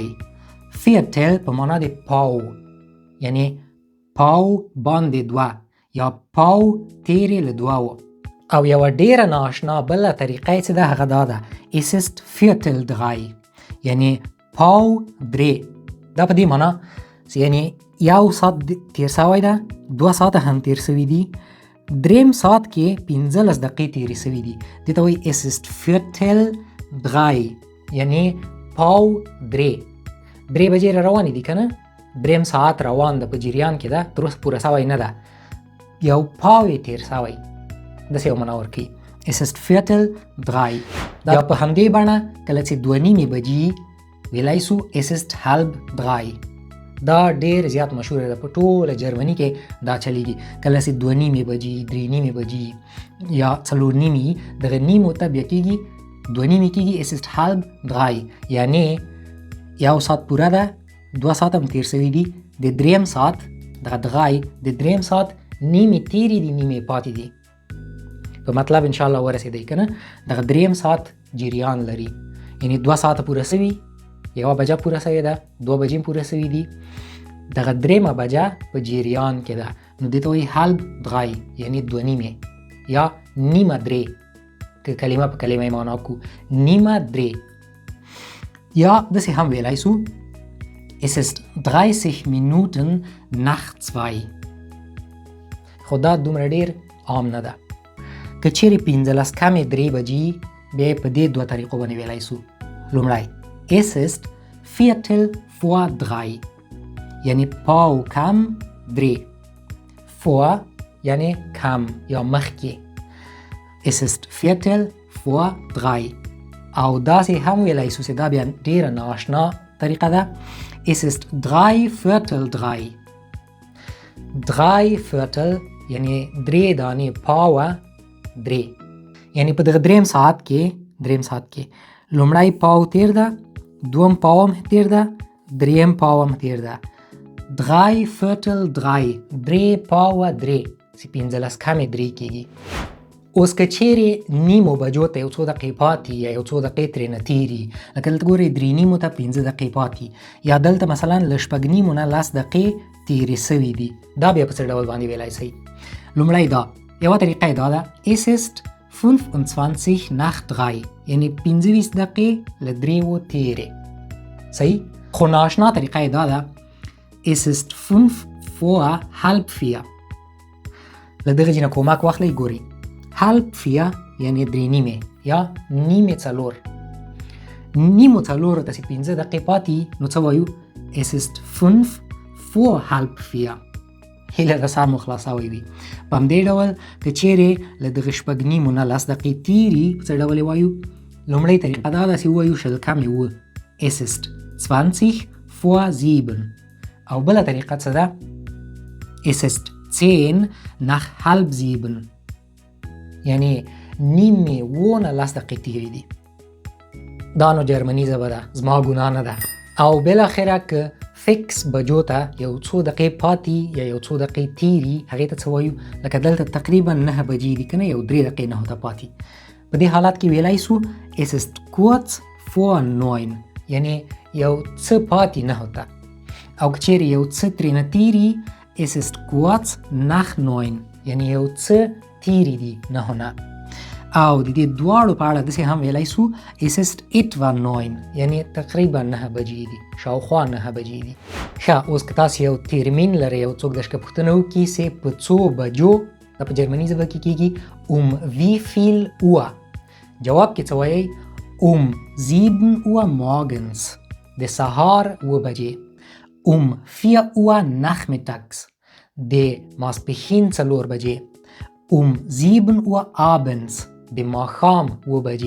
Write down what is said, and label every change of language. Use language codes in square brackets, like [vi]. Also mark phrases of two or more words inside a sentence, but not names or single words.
[ps] viertel په معنا د پاو یعنی پاو باندې 2 یا پاو تیرې له 2. او یوه ډېره نااشنا بله طریقه چې ده هغه دا ده [de] es ist viertel 3 [ps] یعنی پاو 3. دا په دې معنا چې یعنی یو ساعت تیر سوی ده، 2 ساعته هم تیر سوي دي، 3 ساعت کې 15 دقیقې تیرې سوي دي. دې ته وایي [de] es ist viertel 3 [ps] یعنی پاو 3. 3 بجې روانې دي که نه؟ 3 ساعت روان ده، په جریان کې ده، تر اوسه پوره سوی نه ده، یو پاو یې تیر سوی. داسې یو معنا ورکوي [de] es ist viertel 3. [ps] دا په همدې بڼه کله چې 2:30 بجې ویلی شو [de] es ist halb 3. [ps] دا ډیر زیات مشهور ده په ټوله جرمني کې دا چلیږي. کله چې 2:30 بجې 3:30 بجې یا 4:30 دغه نیمو ته بیا کېږي 2:30 کېږي [de] es ist 2:30 [ps] یعنی یو ساعت پوره ده 2 ساعت هم تیر شوي دي د دریم ساعت دغه دغای د دریم ساعت نیمې تیرې دي نیمې پاتې دي په مطلب [ar] ان شاء الله [ps] ورسېدی کنه. دغه دریم ساعت جریان لري یعنی 2 ساعت پوره شوي 1 بجه پوره شوې ده 2 بجې پوره شوي دي دغه دریمه بجه په جریان کې ده نو دې ته وایي 2:30 یعنی 2:30 یا نیمه درې که کلمه په کلمه معنا کو نیمه درې یا داسې هم ویلای سو [de] es ist 30 Minuten nach 2 [ps] خو دا دومره ډیر عام نه ده. که چیرې 15 کمې 3 بجې بیا په دې دوه طریقو باندې ویلای سو. لومړی [de] es ist 2:45 [ps] یعنی پاو کم 3 vor یعنی کم یا مخکې [de] es ist 2:45 [ps] او داسې هم ویلای سو چې دا بیا ډیره نااشنا طریقه ده [de] es ist 3:15 [ps] 3/4 یعنی 3 دانې پاوه 3 یعنی په دغه دریم ساعت کې لومړی پاو تیر ده دوم پاو هم تیر ده دریم پاو هم تیر ده 3/4 3 پاوه 3 چې 15 کمې 3 کېږي. اوس که چیرې نیمو بجو ته یو څو دقیقې پاتې یا یو څو دقیقې ترېنه تېري لکه دلته ګورئ 3:30 ته 15 دقیقې پاتې یا دلته مثلا له 6:30 نه 10 دقیقې تېرې سوي دي دا بیا په څه ډول باندې ویلای شئ. لومړی دا یوه طریقه یې دا ده [de] es ist 25 nach 3 [ps] یعنی 25 دقیقې له 3 تېرې صحیح. خو نااشنا طریقه یې دا ده [de] es ist 5 vor halb 4 [ps] له دغه ځای نه کومک واخلئ ګورئ [de] halb 4 [ps] یعنی 3:30 یا نیمې څلور نیمو څلورو ته چې 15 دقیقې پاتې نو څه وایو [de] es ist 5 vor halb 4 [ps] هیله ده سم مو خلاصوی وي. په همدې ډول که چیرې له دغه 6:30 نه 10 دقیقې تېري په څه ډول وایو لومړۍ طریقه دا ده چې ووایو شل کمې اوه [de] es ist 20 vor 7 [ps] او بله طریقه څه ده [de] es ist 10 nach halb 7 [ps] یعنی نیمې اوه نه 10 دقیقې تېرې دي. دا نو جرمني ژبه ده زما ګناه نه ده. او بالاخره که فکس بجو ته یو څو دقیقې پاتې یا یو څو دقیقې تېري هغې ته څه وایو لکه دلته تقریبا 9 بجې دي که نه یو 3 دقیقې 9 ته پاتې په دې حالت کې ویلای سو [de] es ist kurz vor 9 [ps] یعنی یو څه پاتې 9 ته او که چیرې یو څه ترېنه تېري [de] es ist kurz nach 9 [ps] یعنی یو څه تېري دي 9 نه. او د دې دواړو په اړه داسې هم ویلای سو [de] es ist etwa 9 [ps] یعنی تقریبا 9 بجې دي شاوخوا 9 بجې دي. ښه اوس که تاسو یو ترمین لرئ یو څوک درڅخه پوښتنه وکړي چې په څو بجو دا په جرمني ژبه کې کېږي [de] wie viel Uhr [ps] جواب کې څه وایئ [de] 7 Uhr morgens [ps] د سهار 7 بجې [de] 4 Uhr nachmittags [ps] د ماسپښین 4 بجې [de] 7 Uhr abends [ps] د ماښام 7 بجې.